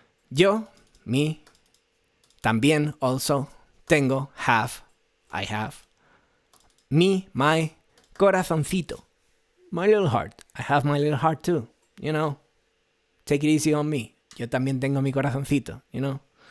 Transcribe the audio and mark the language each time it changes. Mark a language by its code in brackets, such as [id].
[en] Yo, me, también, also, tengo, have, I have. Me, my, corazoncito. My little heart. I have my little heart too. You know, take it easy on me. [es] Yo también tengo mi corazoncito, [en] you know.